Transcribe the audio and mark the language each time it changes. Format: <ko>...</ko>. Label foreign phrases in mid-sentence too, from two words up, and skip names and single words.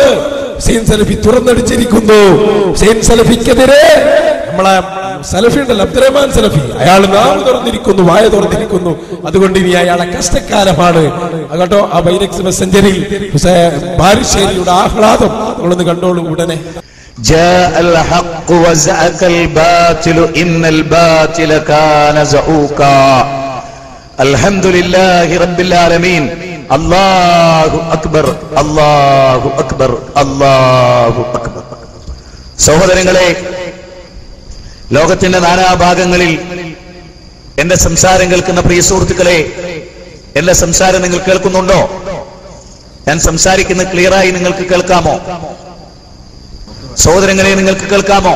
<ml>ഹുസൈൻ സലഫി തുറന്നടിച്ചിരിക്കുന്നു. ഹുസൈൻ സലഫിക്കെതിരെ നമ്മളെ സലഫി ഉണ്ടല്ലോ, അബ്ദുറഹ്മാൻ സലഫി, അയാൾ നാം തുറന്നിരിക്കുന്നു, വായ തുറന്നിരിക്കുന്നു. അതുകൊണ്ട് ഇനി അയാളെ കഷ്ടക്കാലമാണ്. കേട്ടോ, ആ ബൈലക്സ് മെസ്സഞ്ചറിൽ ബാരിശ്ശേരിയുടെ ആഹ്ലാദം നമ്മളൊന്ന് കണ്ടോളൂ. ഉടനെ</ml> <ar>جاء الحق وزهق الباطل إن الباطل كان زهوقا الحمد لله رب العالمين الله أكبر الله أكبر الله أكبر.</ar> <ml>സഹോദരങ്ങളെ, ലോകത്തിന്റെ നാനാഭാഗങ്ങളിൽ എന്റെ സംസാരം കേൾക്കുന്ന പ്രിയ സുഹൃത്തുക്കളെ, എന്റെ സംസാരം നിങ്ങൾ കേൾക്കുന്നുണ്ടോ? ഞാൻ സംസാരിക്കുന്നത് ക്ലിയറായി നിങ്ങൾക്ക് കേൾക്കാമോ? സഹോദരങ്ങളെ, നിങ്ങൾക്ക് കേൾക്കാമോ?</ml>